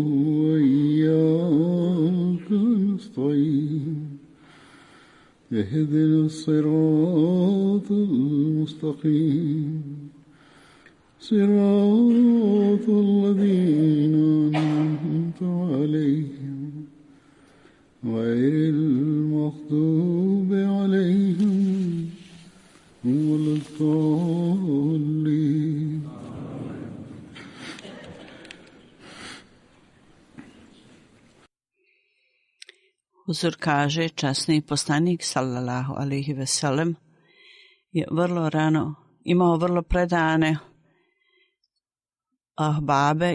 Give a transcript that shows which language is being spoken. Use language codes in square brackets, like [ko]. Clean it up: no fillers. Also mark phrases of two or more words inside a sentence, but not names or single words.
[ar] وإياك نستعين اهدنا الصراط المستقيم صراط الذين أنعمت عليهم غير المغضوب عليهم ولا الضالين. [bs] Huzur kaže, časni poslanik [ar] صلى الله عليه وسلم [bs] je vrlo rano imao vrlo predane ahbabe.